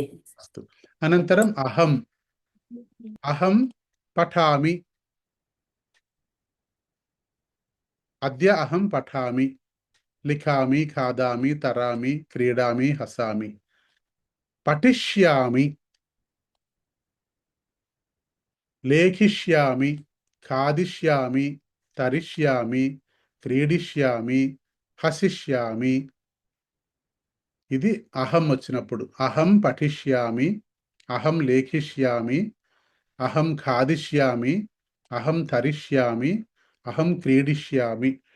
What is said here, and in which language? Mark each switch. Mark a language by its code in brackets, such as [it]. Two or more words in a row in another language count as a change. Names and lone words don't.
[sa] अस्तु अनन्तरम् अहं पठामि अद्य अहं पठामि लिखामि खादामि तरामि क्रीडामि हसामि पठिष्यामि లేఖిష్యామి, ఖాదిష్యామి, తరిష్యామి, క్రీడిష్యామి, హసిష్యామి. [te] ఇది అహం వచ్చినప్పుడు. [sa] అహం పఠిష్యామి, అహం లేఖిష్యామి, అహం ఖాదిష్యామి, అహం తరిష్యామి, అహం క్రీడిష్యామి.